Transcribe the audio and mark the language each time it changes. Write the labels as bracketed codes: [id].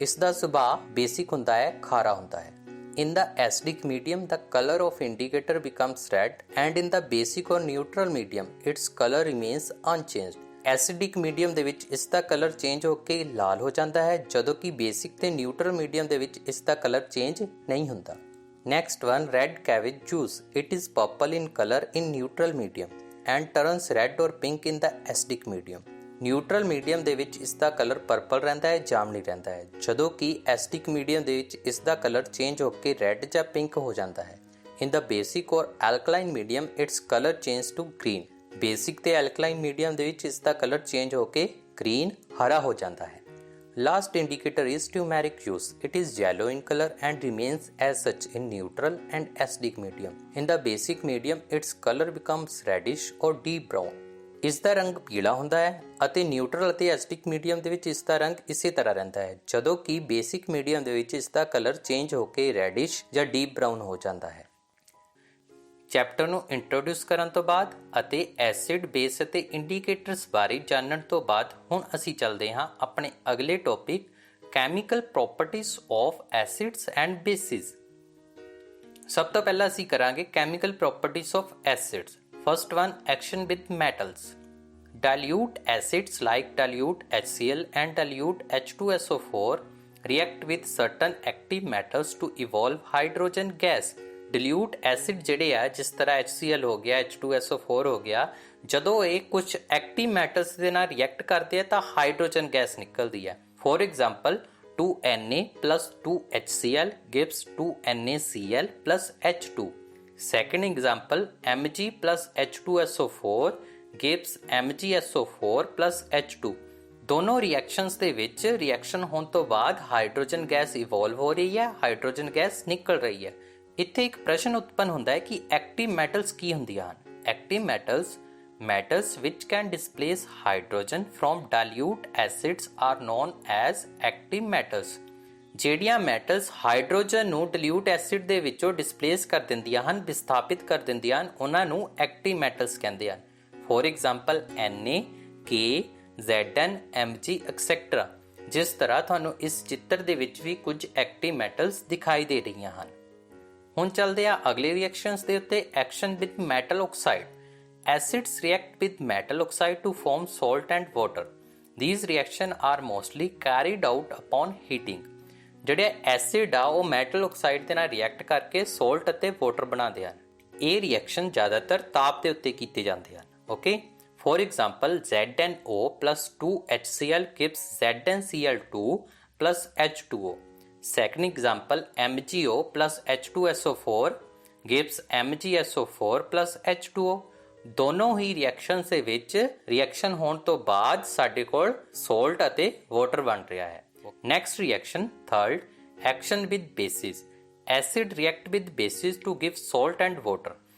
[pa] ਇਸ ਦਾ ਸੁਭਾਅ ਬੇਸਿਕ ਹੁੰਦਾ ਹੈ, ਖਾਰਾ ਹੁੰਦਾ ਹੈ। [en] In the acidic medium, the color of indicator becomes red, and in the basic or neutral medium, its color remains unchanged. [pa] Acidic medium ਦੇ ਵਿੱਚ ਇਸ ਦਾ ਕਲਰ ਚੇਂਜ ਹੋ ਕੇ ਲਾਲ ਹੋ ਜਾਂਦਾ ਹੈ, ਜਦੋਂ ਕਿ ਬੇਸਿਕ ਤੇ ਨਿਊਟਰਲ ਮੀਡੀਅਮ ਦੇ ਵਿੱਚ ਇਸ ਦਾ ਕਲਰ ਚੇਂਜ ਨਹੀਂ ਹੁੰਦਾ। [en] Next one, red cabbage juice. It is purple in color in neutral medium and turns red or pink in the acidic medium. [pa] Neutral medium ਦੇ ਵਿੱਚ ਇਸ ਦਾ ਕਲਰ ਪਰਪਲ ਰਹਿੰਦਾ ਹੈ, ਜਾਮਨੀ ਰਹਿੰਦਾ ਹੈ, ਜਦੋਂ ਕਿ ਐਸਿਡਿਕ ਮੀਡੀਅਮ ਦੇ ਵਿੱਚ ਇਸ ਦਾ ਕਲਰ ਚੇਂਜ ਹੋ ਕੇ ਰੈੱਡ ਜਾਂ ਪਿੰਕ ਹੋ ਜਾਂਦਾ ਹੈ। [en] In the basic or alkaline medium its colour change to green. [pa] Basic ਤੇ ਐਲਕਲਾਈਨ ਮੀਡੀਅਮ ਦੇ ਵਿੱਚ ਇਸ ਦਾ ਕਲਰ ਚੇਂਜ ਹੋ ਕੇ ਗ੍ਰੀਨ, ਹਰਾ ਹੋ ਜਾਂਦਾ ਹੈ। [en] Last indicator is turmeric juice. It is yellow in color and remains as such in neutral and acidic medium. In the basic medium, its color becomes reddish or deep brown. [pa] ਇਸ ਦਾ ਰੰਗ ਪੀਲਾ ਹੁੰਦਾ ਹੈ ਅਤੇ ਨਿਊਟਰਲ ਅਤੇ acidic medium ਦੇ ਵਿੱਚ ਇਸ ਦਾ ਰੰਗ ਇਸੇ ਤਰ੍ਹਾਂ ਰਹਿੰਦਾ ਹੈ, ਜਦੋਂ ਕਿ ਬੇਸਿਕ ਮੀਡੀਅਮ ਦੇ ਵਿੱਚ ਇਸ ਦਾ ਕਲਰ ਚੇਂਜ ਹੋ ਕੇ ਰੈਡਿਸ਼ ਜਾਂ ਡੀਪ ਬਰਾਊਨ ਹੋ ਜਾਂਦਾ ਹੈ। ਚੈਪਟਰ ਨੂੰ ਇੰਟਰੋਡਿਊਸ ਕਰਨ ਤੋਂ ਬਾਅਦ ਅਤੇ ਐਸਿਡ, ਬੇਸ ਅਤੇ ਇੰਡੀਕੇਟਰਸ ਬਾਰੇ ਜਾਣਨ ਤੋਂ ਬਾਅਦ ਹੁਣ ਅਸੀਂ ਚੱਲਦੇ ਹਾਂ ਆਪਣੇ ਅਗਲੇ topic [en] Chemical properties of acids and bases. [pa] ਸਭ ਤੋਂ ਪਹਿਲਾਂ ਅਸੀਂ ਕਰਾਂਗੇ [en] Chemical properties of acids. First one, action with metals. Dilute acids like dilute HCl and dilute H2SO4 react with certain active metals to evolve hydrogen gas. [pa] Dilute acid ਜਿਹੜੇ ਆ, ਜਿਸ ਤਰ੍ਹਾਂ HCl ਹੋ ਗਿਆ, H2SO4 ਹੋ ਗਿਆ, ਜਦੋਂ ਇਹ ਕੁਝ ਐਕਟਿਵ ਮੈਟਲਸ ਦੇ ਨਾਲ ਰਿਐਕਟ ਕਰਦੇ ਆ ਤਾਂ ਹਾਈਡਰੋਜਨ ਗੈਸ ਨਿਕਲਦੀ ਹੈ। [en] For example 2Na plus 2HCl gives 2NaCl plus H2. Second example, Mg plus H2SO4 gives MgSO4 plus H2. [pa] ਦੋਨੋਂ ਰਿਐਕਸ਼ਨਸ ਦੇ ਵਿੱਚ ਰਿਐਕਸ਼ਨ ਹੋਣ ਤੋਂ ਬਾਅਦ ਹਾਈਡਰੋਜਨ ਗੈਸ ਇਵੋਲਵ ਹੋ ਰਹੀ ਹੈ, ਹਾਈਡਰੋਜਨ ਗੈਸ ਨਿਕਲ ਰਹੀ ਹੈ। ਇੱਥੇ ਇੱਕ ਪ੍ਰਸ਼ਨ ਉਤਪੰਨ ਹੁੰਦਾ ਹੈ ਕਿ ਐਕਟਿਵ ਮੈਟਲਸ ਕੀ ਹੁੰਦੀਆਂ ਹਨ। [en] Active metals which can displace hydrogen from dilute acids are known as active metals. [pa] ਜਿਹੜੀਆਂ ਮੈਟਲਸ ਹਾਈਡਰੋਜਨ ਨੂੰ ਡਿਲਿਊਟ ਐਸਿਡ ਦੇ ਵਿੱਚੋਂ ਡਿਸਪਲੇਸ ਕਰ ਦਿੰਦੀਆਂ ਹਨ, ਵਿਸਥਾਪਿਤ ਕਰ ਦਿੰਦੀਆਂ ਹਨ, ਉਹਨਾਂ ਨੂੰ ਐਕਟਿਵ ਮੈਟਲਸ ਕਹਿੰਦੇ ਹਨ। [en] For example Na, K, Zn, Mg etcetera. [pa] ਜਿਸ ਤਰ੍ਹਾਂ ਤੁਹਾਨੂੰ ਇਸ ਚਿੱਤਰ ਦੇ ਵਿੱਚ ਵੀ ਕੁਝ ਐਕਟਿਵ ਮੈਟਲਸ ਦਿਖਾਈ ਦੇ ਰਹੀਆਂ ਹਨ। ਹੁਣ ਚੱਲਦੇ ਆ ਅਗਲੇ ਰਿਐਕਸ਼ਨਸ ਦੇ ਉੱਤੇ। [en] Action with metal oxide. Acids react with metal oxide to form salt and water. These reactions are mostly carried out upon heating. [pa] ਜਿਹੜੇ ਐਸਿਡ ਆ ਉਹ ਮੈਟਲ ਆਕਸਾਈਡ ਦੇ ਨਾਲ ਰਿਐਕਟ ਕਰਕੇ ਸੋਲਟ ਅਤੇ ਵਾਟਰ ਬਣਾਉਂਦੇ ਹਨ। ਇਹ ਰਿਐਕਸ਼ਨ ਜ਼ਿਆਦਾਤਰ ਤਾਪ ਦੇ ਉੱਤੇ ਕੀਤੇ ਜਾਂਦੇ ਹਨ। [en] Okay, for example ZnO plus 2HCl gives ZnCl2 plus H2O. Second example, MgO plus H2SO4 gives MgSO4 plus H2O. [pa] ਦੋਨੋਂ ਹੀ ਰਿਐਕਸ਼ਨਸ ਦੇ ਵਿੱਚ ਰਿਐਕਸ਼ਨ ਹੋਣ ਤੋਂ ਬਾਅਦ ਸਾਡੇ ਕੋਲ ਸੋਲਟ ਅਤੇ ਵਾਟਰ ਬਣ ਰਿਹਾ ਹੈ। [en] Next reaction, third, action with bases. Acid react with bases to give salt and water.